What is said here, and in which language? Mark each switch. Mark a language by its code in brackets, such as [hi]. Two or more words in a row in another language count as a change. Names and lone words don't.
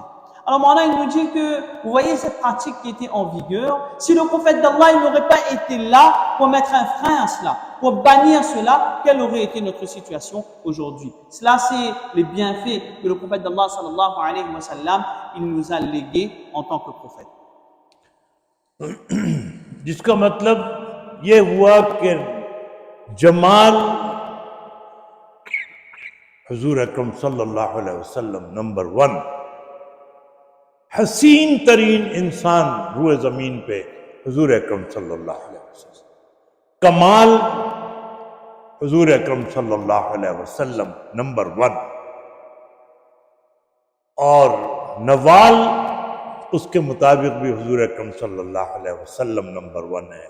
[fr] Alors maintenant, il nous dit que, vous voyez cette pratique qui était en vigueur, si le prophète d'Allah n'aurait pas été là pour mettre un frein à cela, pour bannir cela, quelle aurait été notre situation aujourd'hui? Cela, c'est les bienfaits que le prophète d'Allah [ar] صلى الله عليه وسلم, [fr] il nous a légués en tant que prophète. [ur] جس کا مطلب یہ ہوا کہ جمال حضور اکرم [ar] صلى الله عليه وسلم [ur] نمبر 1, حسین ترین انسان روئے زمین پہ حضور اکرم [ar] صلى الله عليه وسلم, [ur] کمال حضور اکرم [ar] صلى الله عليه وسلم [ur] نمبر 1 اور نوال اس کے مطابق بھی حضور اکرم [ar] صلى الله عليه وسلم [ur] نمبر 1 ہے.